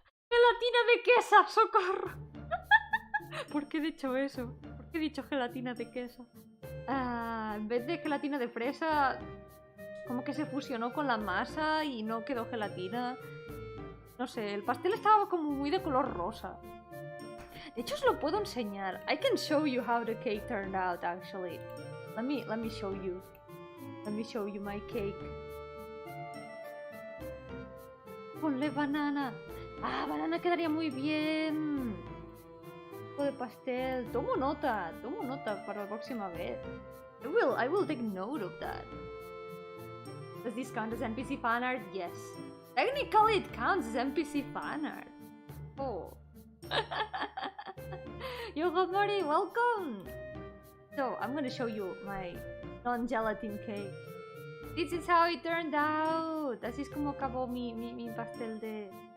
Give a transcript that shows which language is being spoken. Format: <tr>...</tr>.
<es>Gelatina de queso, socorro. ¿Por qué he dicho eso? ¿Por qué he dicho gelatina de queso? En vez de gelatina de fresa, como que se fusionó con la masa y no quedó gelatina. No sé, el pastel estaba como muy de color rosa. De hecho, os lo puedo enseñar.</es> <en>I can show you how the cake turned out, actually. Let me show you. Let me show you my cake.</en> <es>Ponle banana. Ah, banana quedaría muy bien. Un poco de pastel. Tomo nota para la próxima vez.</es> <en>I will take note of that. Does this count as NPC fan art? Yes. Technically, it counts as NPC fan art. Oh. Yo-hooo, welcome! So, I'm gonna show you my non-gelatin cake. This is how it turned out.</en> <es>Así es como acabó mi pastel de...</es>